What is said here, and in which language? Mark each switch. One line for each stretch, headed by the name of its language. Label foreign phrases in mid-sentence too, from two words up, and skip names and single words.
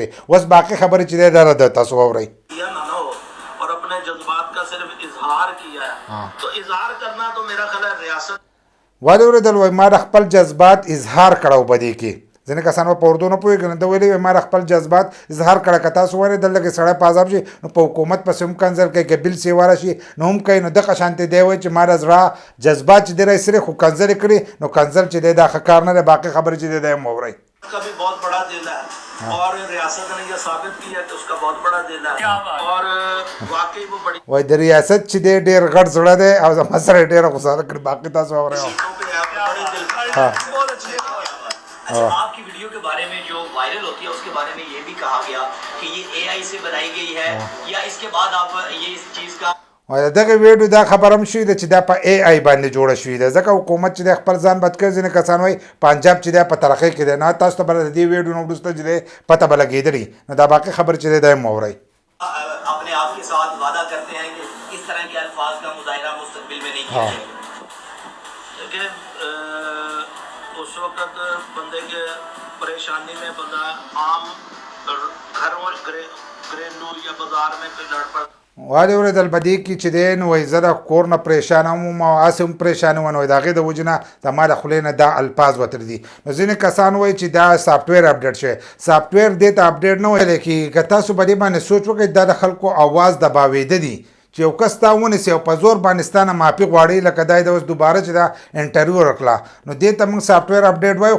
Pashto: اوس باقي خبرې چې دی دا د تاسو واورئ. ولې اورېدل وایي ما د خپل جذبات اظهار کړی په دې کې ځینې کسان په اردو نه پوهېږي نو ده ویلي ما د خپل جذبات اظهار کړی که تاسو واورېدل لکه سړی په عذاب شي نو په حکومت پسې هم کنځل کوي که بل سیوا راشي نو هم کوي نو دغه شانتې دی وایي چې ما د زړه جذبات چې دی رایستلي خو کنځل یې کړي نو کنځل چې دی دا ښه کار نه دی. باقي خبرې چې دی دا هم واورئ.
Urdu: اور ریاست نے یہ ثابت کیا کہ اس کا بہت بڑا دل ہے اور واقعي وہ بڑی
Pashto: وای د ریاست چې دی ډېر غټ زړه دی او زما سره ډېره غوسه ده کړې. باقي تاسو واورئ.
Urdu: آپ کی ویڈیو کے بارے میں جو وائرل ہوتی ہے اس کے بارے میں یہ بھی کہا گیا کہ یہ AI سے بنائی گئی ہے یا اس کے بعد آپ یہ اس چیز کا
Pashto: وایي دغه ویډیو دا خبره هم شوې ده چې دا په AI باندې جوړه شوې ده ځکه حکومت چې دی خپل ځان بد کړی. ځینې کسان وایي پنجاب چې دی په ترقۍ کې دی نه تاسو ته به د دې ویډیو نه وروسته چې دی پته به لګېدلي نو دا باقي خبرې چې دی دا هم واورئ.
Urdu: اپنے آپ کے ساتھ وعدہ کرتے ہیں کہ اس طرح کے الفاظ کا مظاہرہ مستقبل میں نہیں کیا جائے گا. اس وقت بندے کے پریشانی میں بندہ عام گھروں گھریلو یا بازار میں کوئی لڑ پڑ
Pashto: والې اورېدل په دې کې چې دی نو وایي زه د کور نه پریشانه وم او هسې هم پریشانه وم نو د هغې د وجې نه د ما د خولې نه دا الفاظ وتلي دي. نو ځینې کسان وایي چې دا
English: software update
Pashto: شوی. سافټویر دې ته اپډیټ نه ویلی کېږي. که تاسو په دې باندې سوچ وکړئ دا د خلکو اواز دباوېده دي چې یو کس تا ونیسي او په زور باندې ستا نه معافي غواړي لکه دا یې د اوس دوباره چې دا انټرویو ورکړه نو دې ته موږ
English: software update
Pashto: وایو.